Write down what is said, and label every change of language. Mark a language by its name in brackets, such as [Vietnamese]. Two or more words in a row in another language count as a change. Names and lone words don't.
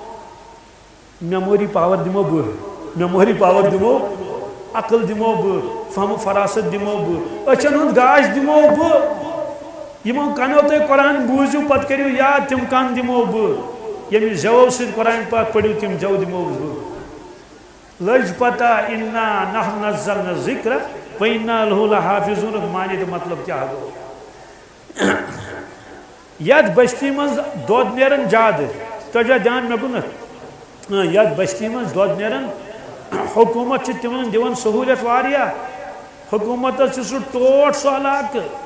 [Kashmiri] میموری پاور دِمو بہٕ میموری پاور دِمو عقل دِمو بہٕ فہم فراست دِمو بہٕ أچھن ہُنٛد گاش دِمو بہٕ یِمو کَنو تُہۍ قرآن بوٗزِو پتہٕ کٔرِو یاد تِم کن دِمو بہٕ ییٚمہِ زٮ۪وو سۭتۍ قرآن پاک پٔرِو تِم زٮ۪و دِمو بہٕ لٔج پتہ [Arabic] اِنا نحن نزلنا الذِکر وَإِنَّا لَهُ لَحَافِظُونَ [Kashmiri] معنی تہٕ مطلب کیٛاہ گوٚو یتھ بستی منٛز دۄد نیران زیادٕ تۄہہِ چھا دھیان مےٚ کُنتھ یتھ بستی منٛز دۄد نیران حکوٗمت چھِ تِمن دِوان سہوٗلیت واریاہ حکوٗمتس چھُ سُہ ٹوٹھ سُہ علاقہٕ